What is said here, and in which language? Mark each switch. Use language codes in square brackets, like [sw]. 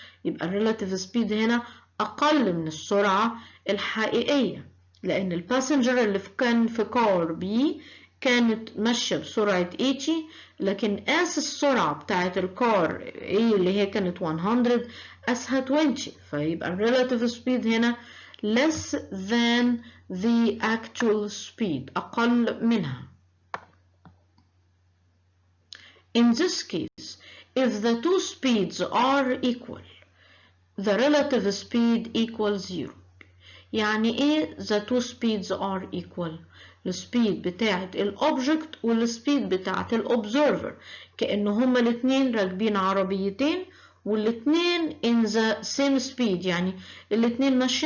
[ar] يبقى relative speed هنا أقل من السرعة الحقيقية لأن الباسنجر اللي كان في كار B كانت ماشية بسرعة 80 لكن قاس السرعة بتاعت الكار A اللي هي كانت 100 قاسها 20 فيبقى relative speed هنا [en] less than the actual speed [ar] أقل منها. [en] In this case, if the two speeds are equal, the relative speed equals 0. [ar] يعني ايه [en] the two speeds are equal؟ [ar] السبيد بتاعت الأوبجكت والسبيد بتاعت الأوبزرفر كأنه هما الاتنين راكبين عربيتين والاتنين [en] in the same speed [ar] يعني الاتنين